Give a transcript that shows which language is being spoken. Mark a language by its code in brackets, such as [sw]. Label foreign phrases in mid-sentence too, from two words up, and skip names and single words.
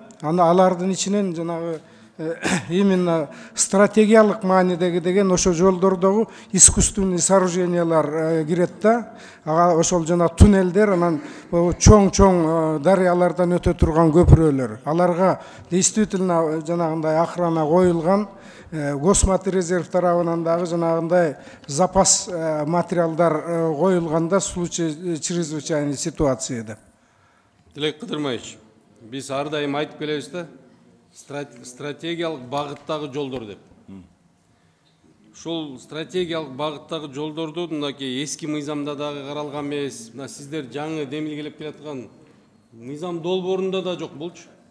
[ky] Аны алардын ичинен жанагы именно стратегиялык маанидеги деген ошо жолдордогу [ru] искусственный сооружениялар [ky] кирет да. Ага ошол жана туннелдер, анан чоң дарыялардан өтө турган көпүрөлөр. Аларга действительно жанагындай охрана коюлган, Госматерезерв тарабынан дагы жанагындай запас материалдар коюлганда [ru] в случае чрезвычайной ситуации [ky] деп. Тилек Кыдырмаевич, биз ар дайым айтып келебиз да, стратегиялык багыттагы жолдор деп. Ушул стратегиялык багыттагы жолдорду мынакей эски мыйзамда дагы каралган эмес. Мына сиздер жаңы демилгелеп келаткан мыйзам долбоорунда да жок болчу.